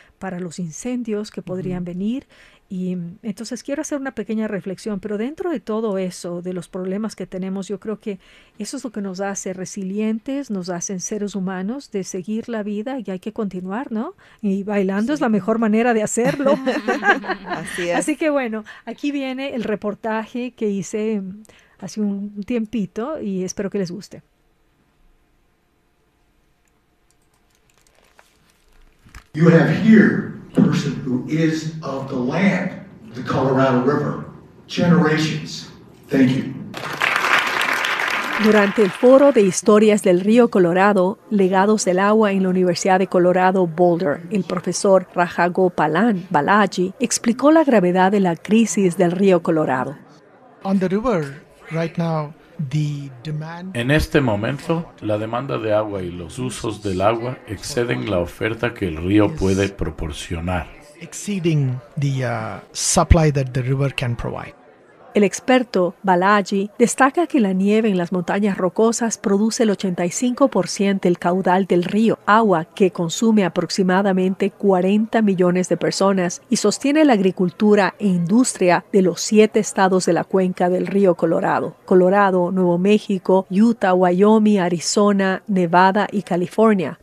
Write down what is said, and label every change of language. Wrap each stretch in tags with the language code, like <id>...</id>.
<es>para los incendios que podrían venir. Y entonces quiero hacer una pequeña reflexión, pero dentro de todo eso, de los problemas que tenemos, yo creo que eso es lo que nos hace resilientes, nos hacen seres humanos, de seguir la vida, y hay que continuar, ¿no? Y bailando sí. es la mejor manera de hacerlo. Así es. Así que bueno, aquí viene el reportaje que hice hace un tiempito y espero que les guste.</es> <en>You have here a person who is of the land, the Colorado River, generations. Thank you.</en> <es>Durante el Foro de Historias del Río Colorado, Legados del Agua en la Universidad de Colorado Boulder, el profesor Rajagopalan Balaji explicó la gravedad de la crisis del Río Colorado.</es> <en>On the river, right now, the demand.</en> <es>En este momento, la demanda de agua y los usos del agua exceden la oferta que el río puede proporcionar.</es> <en>Exceeding the supply that the river can provide.</en> <es>El experto Balaji destaca que la nieve en las montañas rocosas produce el 85% del caudal del río, agua que consume aproximadamente 40 millones de personas y sostiene la agricultura e industria de los 7 estados de la cuenca del río Colorado: Colorado, Nuevo México, Utah, Wyoming, Arizona, Nevada y California.</es>